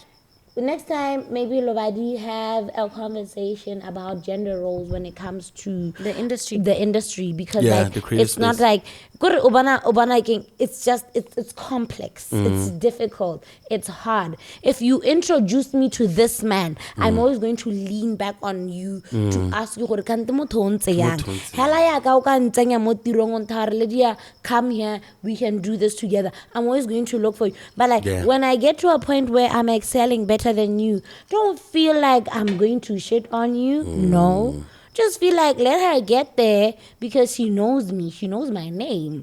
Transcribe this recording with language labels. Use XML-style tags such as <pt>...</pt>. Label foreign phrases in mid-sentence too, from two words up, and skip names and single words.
<en>Next time, maybe Lobadi have a conversation about gender roles when it comes to The industry. because Yeah, like the creative it's not space. like it's just it's complex, it's difficult, it's hard. If you introduce me to this man, I'm always going to lean back on you to ask you</en> <tn>gore kante motho o ntse yang. Hela ya ka o ka ntsenya mo tirong o ntha re le dia,</tn> <en>come here, we can do this together. I'm always going to look for you, but like Yeah. when I get to a point where I'm excelling better than you, don't feel like I'm going to shit on you. No. Just feel like let her get there because she knows me. She knows my name.</en>